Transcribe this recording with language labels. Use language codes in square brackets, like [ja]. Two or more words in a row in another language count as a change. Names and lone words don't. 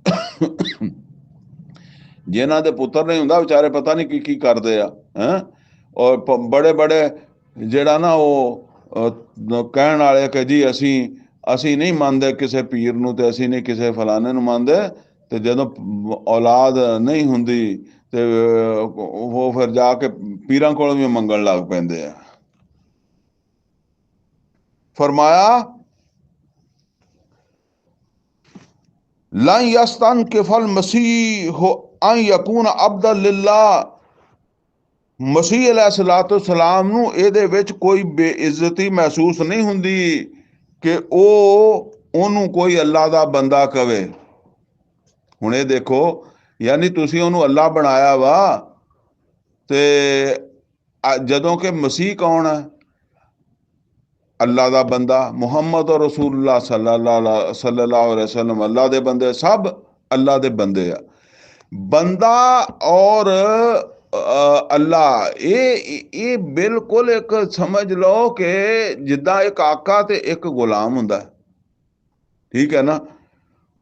[pa] ਜਿਨ੍ਹਾਂ ਦੇ ਪੁੱਤਰ ਨਹੀਂ ਹੁੰਦਾ, ਵਿਚਾਰੇ ਪਤਾ ਨਹੀਂ ਕੀ ਕਰਦੇ ਆ, ਔਰ ਬੜੇ ਬੜੇ ਜਿਹੜਾ ਨਾ ਉਹ ਕਹਿਣ ਵਾਲੇ ਕਿ ਜੀ ਅਸੀਂ ਨਹੀਂ ਮੰਨਦੇ ਕਿਸੇ ਪੀਰ ਨੂੰ, ਤੇ ਅਸੀਂ ਨਹੀਂ ਕਿਸੇ ਫਲਾਣੇ ਨੂੰ ਮੰਨਦੇ, ਤੇ ਜਦੋਂ ਔਲਾਦ ਨਹੀਂ ਹੁੰਦੀ ਤੇ ਉਹ ਫਿਰ ਜਾ ਕੇ ਪੀਰਾਂ ਕੋਲ ਵੀ ਮੰਗਣ ਲੱਗ ਪੈਂਦੇ ਆ। [ar] फरमाया لن يستنكف المسيح أن يكون عبدا لله, [pa] ਮਸੀਹ अलैहिस्सलाम ਨੂੰ ਇਹਦੇ ਵਿੱਚ ਕੋਈ ਬੇਇੱਜ਼ਤੀ ਮਹਿਸੂਸ ਨਹੀਂ ਹੁੰਦੀ ਕਿ ਉਹਨੂੰ ਕੋਈ ਅੱਲਾ ਦਾ ਬੰਦਾ ਕਵੇ। ਹੁਣ ਇਹ ਦੇਖੋ, ਯਾਨੀ ਤੁਸੀਂ ਉਹਨੂੰ ਅੱਲਾ ਬਣਾਇਆ ਵਾ, ਤੇ ਜਦੋਂ ਕਿ ਮਸੀਹ ਕੌਣ ਹੈ? ਅੱਲਾ ਦਾ ਬੰਦਾ। ਮੁਹੰਮਦ ਔਰ ਰਸੂਲullah [ar] صلى الله عليه وسلم [pa] ਅੱਲਾ ਦੇ ਬੰਦੇ, ਸਭ ਅੱਲਾ ਦੇ ਬੰਦੇ ਆ। ਬੰਦਾ ਔਰ ਅੱਲਾ, ਇਹ ਬਿਲਕੁਲ ਇੱਕ ਸਮਝ ਲਓ ਕਿ ਜਿੱਦਾਂ ਇੱਕ ਆਕਾ ਤੇ ਇੱਕ ਗੁਲਾਮ ਹੁੰਦਾ, ਠੀਕ ਹੈ ਨਾ।